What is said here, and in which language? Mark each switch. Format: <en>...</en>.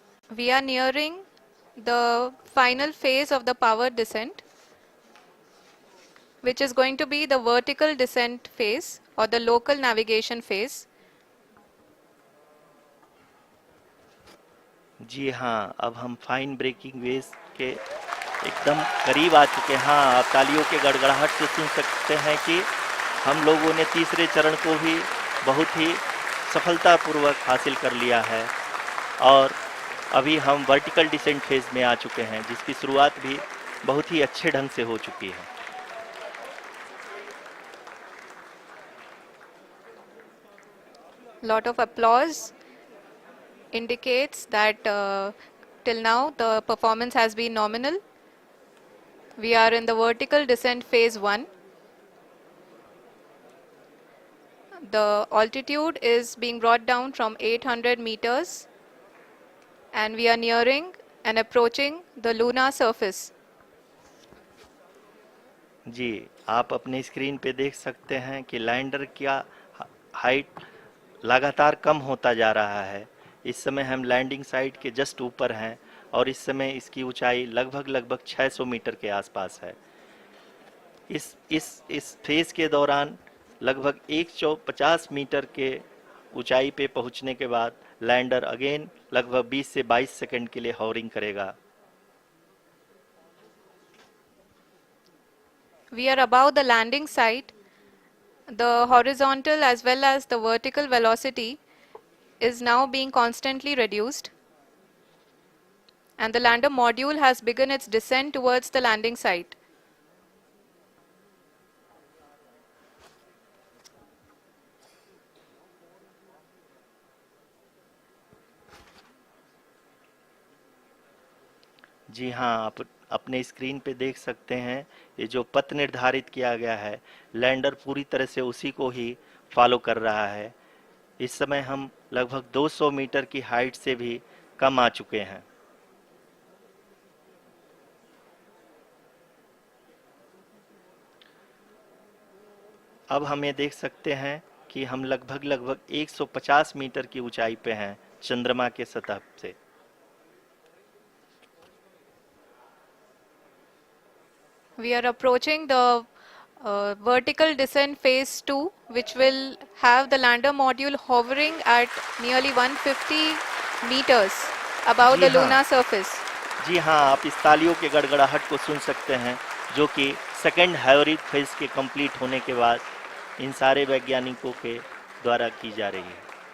<en>We are nearing the final phase of the power descent, which is going to be the vertical descent phase or the local navigation phase.</en> <hi>जी हाँ, अब हम fine breaking waves के एकदम करीब आ चुके हैं। हाँ, आप तालियों के गड़गड़ाहट से सुन सकते हैं कि हम लोगों ने तीसरे चरण को भी बहुत ही सफलतापूर्वक हासिल कर लिया है और अभी हम वर्टिकल डिसेंट फेज में आ चुके हैं, जिसकी शुरुआत भी बहुत ही अच्छे ढंग से हो चुकी है।</hi> <en>Lot of applause indicates that till now the performance has been nominal. We are in the vertical descent phase 1. The altitude is being brought down from 800 meters and we are nearing and approaching the lunar surface.</en> <hi>जी, आप अपने screen पे देख सकते हैं कि lander का height लगातार कम होता जा रहा है। इस समय हम लैंडिंग साइट के जस्ट ऊपर हैं और इस समय इसकी ऊंचाई लगभग लगभग 600 मीटर के आसपास है। इस फेज के दौरान लगभग 150 मीटर के ऊंचाई पे पहुंचने के बाद लैंडर अगेन लगभग 20 से 22 सेकंड के लिए हॉवरिंग करेगा।</hi> <en>We are above the landing site. The horizontal as well as the vertical velocity is now being constantly reduced, and the lander module has begun its descent towards the landing site.</en> <hi>जी हाँ, आप अपने screen पे देख सकते हैं ये जो पथ निर्धारित किया गया है, लैंडर पूरी तरह से उसी को ही फॉलो कर रहा है। इस समय हम लगभग 200 मीटर की हाइट से भी कम आ चुके हैं। अब हम ये देख सकते हैं कि हम लगभग लगभग 150 मीटर की ऊंचाई पे हैं चंद्रमा के सतह से।</hi> <en>We are approaching the vertical descent phase 2, which will have the lander module hovering at nearly 150 meters above</en> <hi>ji</hi> <en>the</en> <hi>हाँ,</hi> <en>lunar surface.</en> <hi>जी हाँ, आप इस तालियों के गड़गड़ाहट को सुन सकते हैं, जो कि सेकंड हैवरिक फेज के कंप्लीट होने के बाद इन सारे वैज्ञानिकों के द्वारा की जा रही है।</hi>